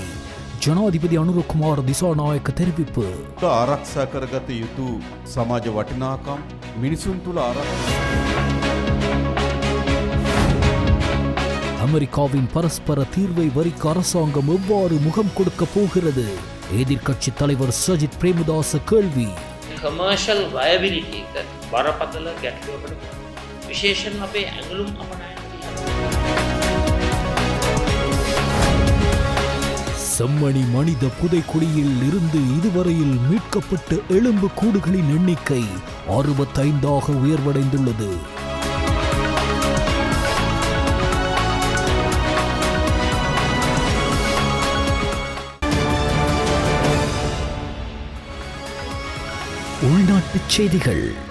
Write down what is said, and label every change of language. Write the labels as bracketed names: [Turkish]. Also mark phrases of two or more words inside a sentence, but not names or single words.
[Tamil] ஜனாதிபதி அனுரகுமார் திசாநாயக்க தெரிவிப்பு. [Sinhala] ආරක්ෂා කරගත යුතු සමාජ වටිනාකම් මිනිසුන් තුළ [Tamil] அமெரிக்காவின் பரஸ்பர தீர்வை வரிக்க அரசாங்கம் எவ்வாறு முகம் கொடுக்க போகிறது? எதிர்க்கட்சி தலைவர் சஜித் பிரேமதாச கேள்வி. [English] commercial viability [Sinhala] එක බරපතල ගැටලුවකට විශේෂයෙන් අපේ ඇඟලුම් අපනයන [Tamil] செம்மணி மனித புதைக்குழியில் இருந்து இதுவரையில் மீட்கப்பட்ட எலும்பு கூடுகளின் எண்ணிக்கை 65ஆக உயர்வடைந்துள்ளது. உள்நாட்டுச் செய்திகள்.